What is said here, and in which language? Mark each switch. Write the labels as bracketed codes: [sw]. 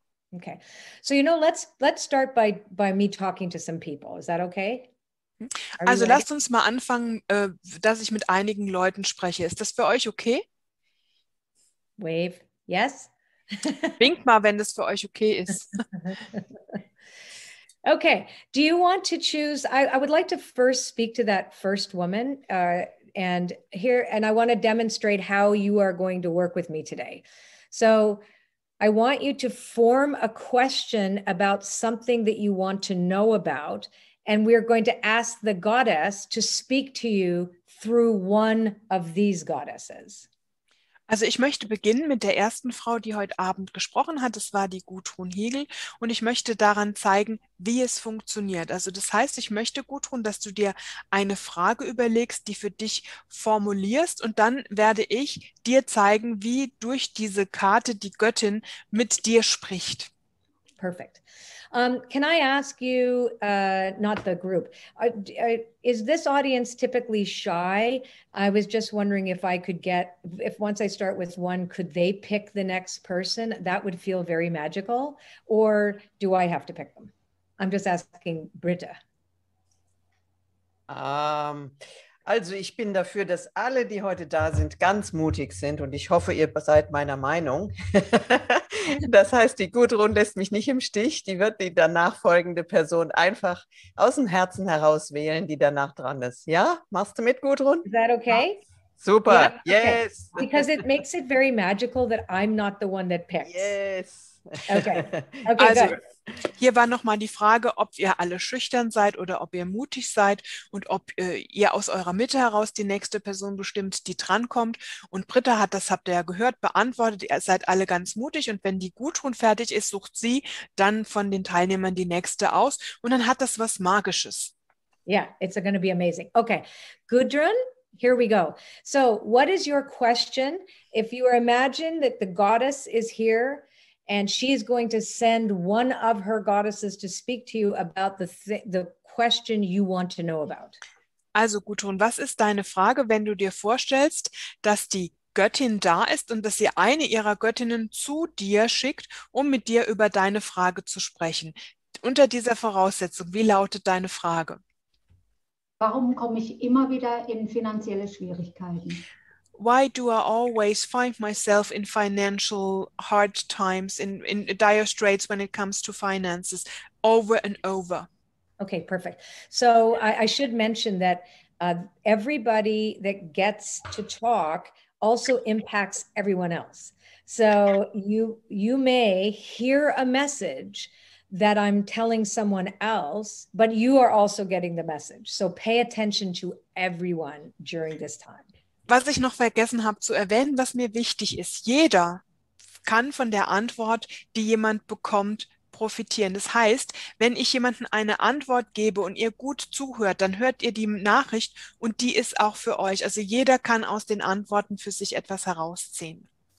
[en] Okay, so let's start by me talking to some people. Is that okay? [de] Also lasst uns mal anfangen, dass ich mit einigen Leuten spreche. Ist das für euch okay? [en] Wave, yes. [de] Winkt mal, wenn das für euch okay ist. [en] Okay, do you want to choose? I would like to first speak to that first woman. And I want to demonstrate how you are going to work with me today. So I want you to form a question about something that you want to know about, And we're going to ask the goddess to speak to you through one of these goddesses. [de] Also ich möchte beginnen mit der ersten Frau, die heute Abend gesprochen hat. Das war die Gudrun Hegel. Und ich möchte daran zeigen, wie es funktioniert. Also das heißt, ich möchte, Gudrun, dass du dir eine Frage überlegst, die für dich formulierst. Und dann werde ich dir zeigen, wie durch diese Karte die Göttin mit dir spricht. [en] Perfect. Can I ask you, not the group, is this audience typically shy? I was just wondering if I could get, if once I start with one, could they pick the next person? That would feel very magical. Or do I have to pick them? I'm just asking Britta. [de] Also ich bin dafür, dass alle, die heute da sind, ganz mutig sind und ich hoffe, ihr seid meiner Meinung. Das heißt, die Gudrun lässt mich nicht im Stich, die wird die danach folgende Person einfach aus dem Herzen heraus wählen, die danach dran ist. Ja? Machst du mit, Gudrun? [en] Is that okay? Super, Yeah? Okay. Yes. Because it makes it very magical that I'm not the one that picks. Yes. Okay, [de] Also [en] good. [de] hier war nochmal die Frage, ob ihr alle schüchtern seid oder ob ihr mutig seid und ob ihr aus eurer Mitte heraus die nächste Person bestimmt, die drankommt. Und Britta hat, das habt ihr ja gehört, beantwortet, ihr seid alle ganz mutig und wenn die Gudrun fertig ist, sucht sie dann von den Teilnehmern die nächste aus und dann hat das was Magisches. [en] Yeah, it's going to be amazing. Okay, Gudrun, here we go. So what is your question? If you imagine that the goddess is here, and she's going to send one of her goddesses to speak to you about the question you want to know about. [de] Also Gudrun, was ist deine Frage, wenn du dir vorstellst, dass die Göttin da ist und dass sie eine ihrer Göttinnen zu dir schickt, um mit dir über deine Frage zu sprechen? Unter dieser Voraussetzung, wie lautet deine Frage? Warum komme ich immer wieder in finanzielle Schwierigkeiten? [en] Why do I always find myself in financial hard times, in dire straits when it comes to finances, over and over? Okay, perfect. So I should mention that everybody that gets to talk also impacts everyone else. So you may hear a message that I'm telling someone else, but you are also getting the message. So pay attention to everyone during this time. [de] Was ich noch vergessen habe zu erwähnen, was mir wichtig ist, jeder kann von der Antwort, die jemand bekommt, profitieren. Das heißt, wenn ich jemandem eine Antwort gebe und ihr gut zuhört, dann hört ihr die Nachricht und die ist auch für euch. Also jeder kann aus den Antworten für sich etwas herausziehen.